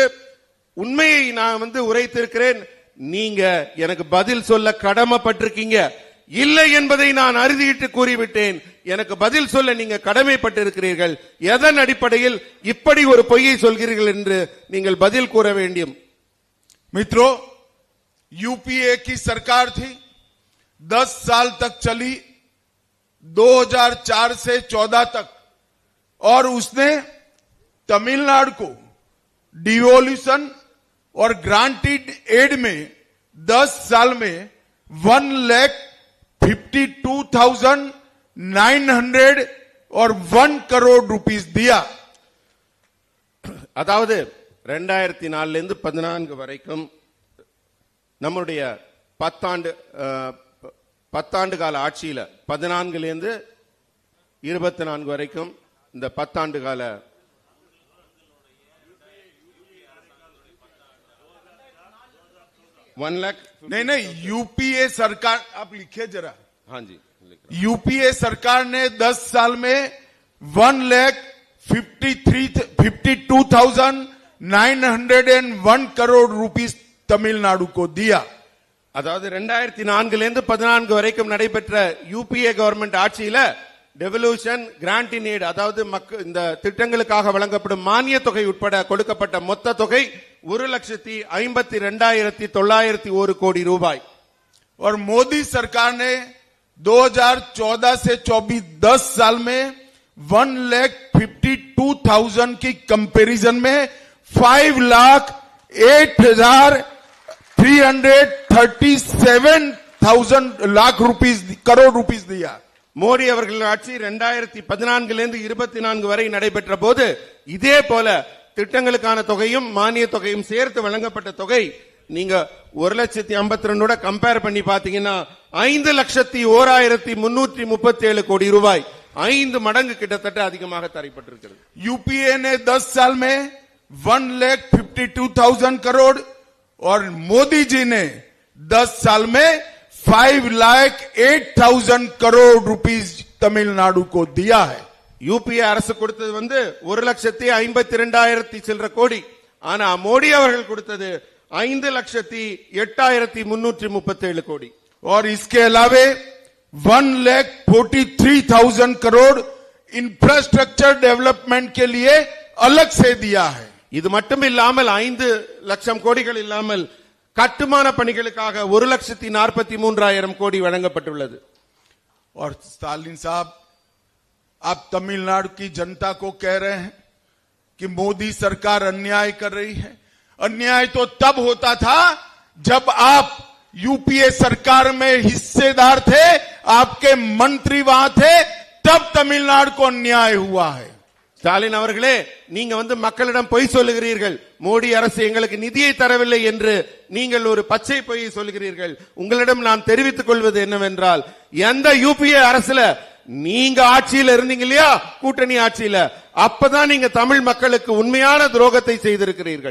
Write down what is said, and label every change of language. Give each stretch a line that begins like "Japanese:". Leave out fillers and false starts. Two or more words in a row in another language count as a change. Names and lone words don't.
Tamil: உண்மையை நான் உரைத்திருக்கிறேன். நீங்க எனக்கு பதில் சொல்ல கடமைப்பட்டிருக்கீங்க. இல்லை என்பதை நான் அறுதியிட்டு கூறிவிட்டேன். எனக்கு பதில் சொல்ல நீங்க கடமைப்பட்டிருக்கிறீர்கள். எதன் அடிப்படையில் இப்படி ஒரு பொய்யை சொல்கிறீர்கள் என்று நீங்கள் பதில் கூற வேண்டும்.
Hindi: मित्रों, यूपीए की सरकार थी, 10 साल तक चली, 2004 से 14 तक, और उसने तमिलनाडु को डिवोल्यूशन और
English: granted aid
Hindi: में 10 साल में 1,52,901 करोड़ रुपीस दिया.
Tamil: அதாவது 2004 இருந்து 14 வரைக்கும் நம்முடைய 10 ஆண்டு கால ஆட்சியில 14 இருந்து 24 வரைக்கும் இந்த 10 ஆண்டு கால
Hindi: नहीं यूपीए सरकार, आप लिखिए जरा. हाँ जी, यूपीए सरकार ने 10 साल में 1,52,901 करोड़ रुपीस तमिलनाडु को दिया.
Tamil: அதாவது 2004 இருந்து 14 வரைக்கும் நடைபெற்ற
English: UPA government
Tamil: ஆட்சியில டெவல்யூஷன்,
English: grant in aid,
Tamil: அதாவது இந்த திட்டங்களுக்காக வழங்கப்படும் மானிய தொகை உட்பட கொடுக்கப்பட்ட மொத்த தொகை 1,52,901 கோடி ரூபாய்.
Hindi: और मोदी सरकार ने 2014 से 24 10 साल में 1,52,000 की कंपैरिजन में 5,337,000 करोड़ रुपीस दिया.
Tamil: மோடி அவர்கள் ஆட்சி 2014 இருந்து 24 வரை நடைபெற்ற போது இதே போல திட்டங்களுக்கான தொகையும் மானிய தொகையும் சேர்த்து வழங்கப்பட்ட தொகை நீங்க 1,52,000 கம்பேர் பண்ணி பாத்தீங்கன்னா 5,01,337 கோடி ரூபாய், 5 மடங்கு கிட்டத்தட்ட அதிகமாக தரப்பட்டிருக்கிறது.
Hindi: यूपीए ने 10 साल में 1,52,000 करोड़ और मोदी जी ने 10 साल में 5,08,000 करोड़ रुपीस तमिलनाडु को दिया है।
Tamil: யூபிஏ அரசு கொடுத்தது 1,52,000 சில்லற கோடி. ஆனா மோடி அவர்கள் கொடுத்தது 5,08,337 கோடி.
Hindi: और इसके अलावे 1,43,000 करोड़
English: infrastructure development
Hindi: के लिए अलग से दिया है।
Tamil: இது மட்டும் இல்லாமல் 5 லட்சம் கோடிகள் இல்லாமல் கட்டுமான பணிகளுக்காக 1,43,000 கோடி வழங்கப்பட்டுள்ளது.
Hindi: और स्टालिन साहब, आप तमिलनाडु की जनता को कह रहे हैं कि मोदी सरकार अन्याय कर रही है। अन्याय तो तब होता था जब आप यूपीए सरकार में हिस्सेदार थे, आपके मंत्री वहां थे, तब तमिलनाडु को अन्याय हुआ है।
Tamil: ஸ்டாலின் அவர்களே, நீங்க மக்களிடம் பொய் சொல்லுகிறீர்கள். மோடி அரசு எங்களுக்கு நிதியை தரவில்லை என்று நீங்கள் ஒரு பச்சை பொய்யை சொல்லுகிறீர்கள். உங்களிடம் நான் தெரிவித்துக் கொள்வது என்னவென்றால், எந்த யூபிஏ அரசுல நீங்க ஆட்சியில் இருந்தீங்க இல்லையா, கூட்டணி ஆட்சியில, அப்பதான் நீங்க தமிழ் மக்களுக்கு உண்மையான துரோகத்தை செய்திருக்கிறீர்கள்.